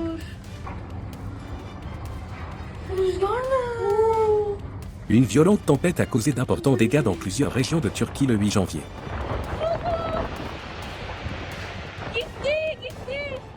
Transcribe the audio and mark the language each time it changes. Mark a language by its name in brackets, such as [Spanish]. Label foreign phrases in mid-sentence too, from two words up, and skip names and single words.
[Turkish] Rüzgar ne? [French] Une violente tempête a causé d'importants dégâts dans plusieurs régions de Turquie le 8 janvier. [Turkish] Gitti, gitti.